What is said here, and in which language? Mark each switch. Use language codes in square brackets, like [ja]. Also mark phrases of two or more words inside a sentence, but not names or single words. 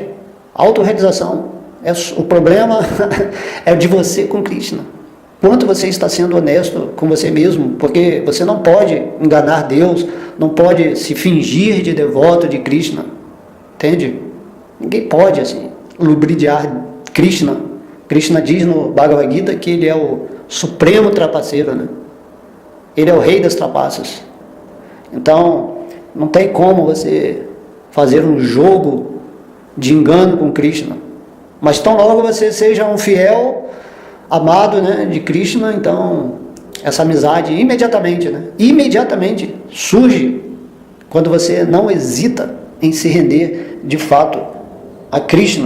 [pt] Autorrealização. O problema é de você com Krishna. Quanto você está sendo honesto com você mesmo, porque você não pode enganar Deus, não pode se fingir de devoto de Krishna, entende? Ninguém pode assim lubridiar Krishna. Krishna diz no Bhagavad Gita que ele é o supremo trapaceiro, né? Ele é o rei das trapaças. Então não tem como você fazer um jogo de engano com Krishna. Mas tão logo você seja um fiel amado, né, de Krishna, então essa amizade imediatamente, né, imediatamente surge quando você não hesita em se render de fato a Krishna.